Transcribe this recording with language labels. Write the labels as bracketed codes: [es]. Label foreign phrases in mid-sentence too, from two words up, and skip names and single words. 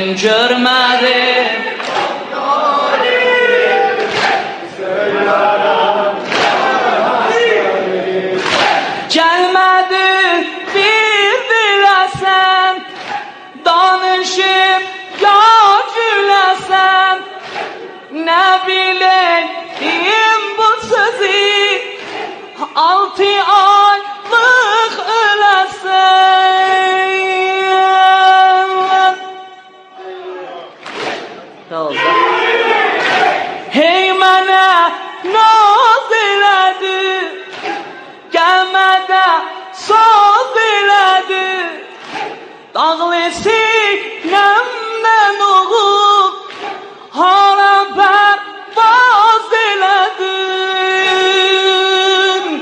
[tr] Görmedim, gelmedi bir bilesem, danışıp ya gülesem, ne bileyim bu sözü, 6 aylık ölesem. Ne oldu? [az] Hey mənə naz elədi, gəlmədə söz elədi, dağlı sinəmdən oğub hara pərvaz elədin.